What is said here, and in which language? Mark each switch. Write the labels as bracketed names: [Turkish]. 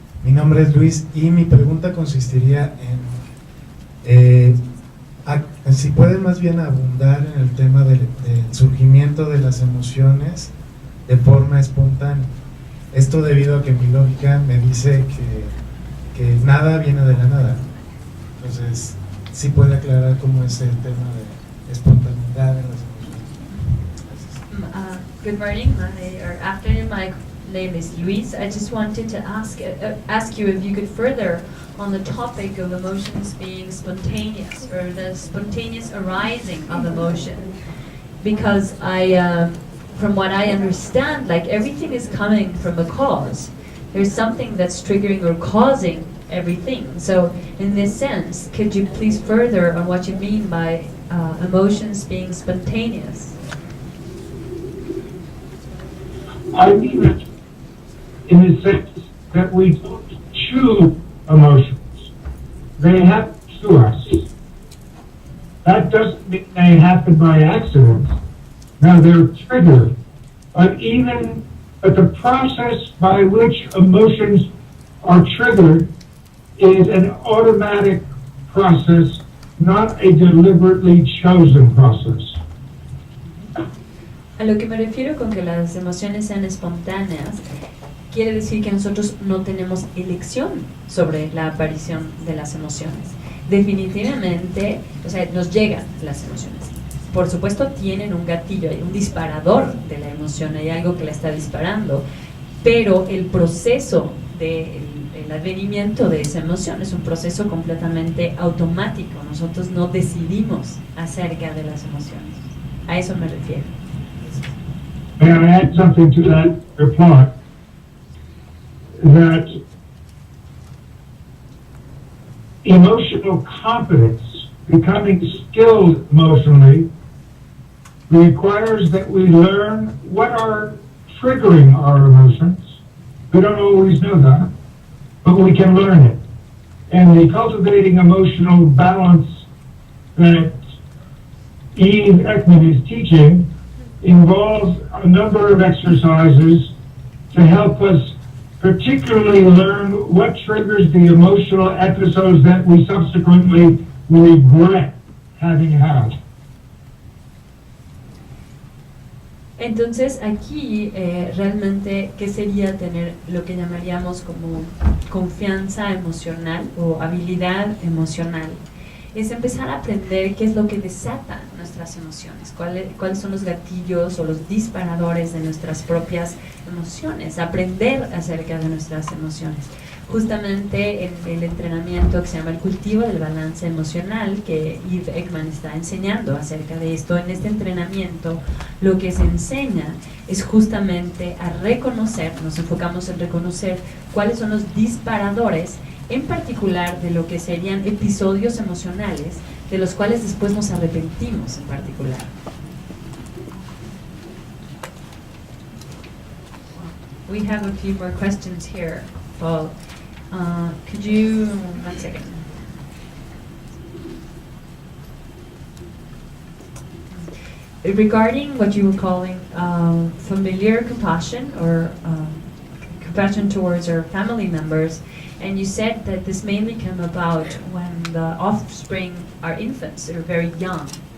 [Spanish] Mi nombre es Luis y mi pregunta consistiría en si pueden más bien abundar en el tema del surgimiento de las emociones de forma espontánea. Esto debido a que mi lógica me dice que nada viene de la nada. Entonces, ¿sí puede aclarar cómo es el tema de espontaneidad en las emociones? Gracias. [English] Good morning, or afternoon. My name is Luis. I just wanted to ask you if you could further on the topic of emotions being spontaneous, or the spontaneous arising of emotion, because from what I understand, like everything is coming from a cause. There's something that's triggering or causing everything. So in this sense, could you please further on what you mean by emotions being spontaneous? I mean it in the sense that we don't choose emotions. They happen to us. That doesn't mean they happen by accident. Now they're triggered. But the process by which emotions are triggered is an automatic process, not a deliberately chosen process. [Spanish] A lo que me refiero con que las emociones sean espontáneas, quiere decir que nosotros no tenemos elección sobre la aparición de las emociones. Definitivamente, o sea, nos llegan las emociones. Por supuesto tienen un gatillo, hay un disparador de la emoción, hay algo que la está disparando, pero el proceso del advenimiento de esa emoción es un proceso completamente automático. Nosotros no decidimos acerca de las emociones. A eso me refiero. [English] May I add something to that reply? That emotional competence, becoming skilled emotionally, requires that we learn what are triggering our emotions. We don't always know that, but we can learn it. And the cultivating emotional balance that Ekman is teaching involves a number of exercises to help us particularly learn what triggers the emotional episodes that we subsequently regret having had. [Spanish] Entonces aquí realmente, ¿qué sería tener lo que llamaríamos como confianza emocional o habilidad emocional? Es empezar a aprender qué es lo que desata nuestras emociones, cuáles son los gatillos o los disparadores de nuestras propias emociones, aprender acerca de nuestras emociones. Justamente en el entrenamiento que se llama el cultivo del balance emocional, que Ekman está enseñando acerca de esto, en este entrenamiento lo que se enseña es justamente a reconocer, nos enfocamos en reconocer cuáles son los disparadores, en particular de lo que serían episodios emocionales, de los cuales después nos arrepentimos en particular. [English] We have a few more questions here, Paul. Could you, 1 second. Regarding what you were calling familiar compassion or compassion towards our family members, and you said that this mainly came about when the offspring are infants, they're very young.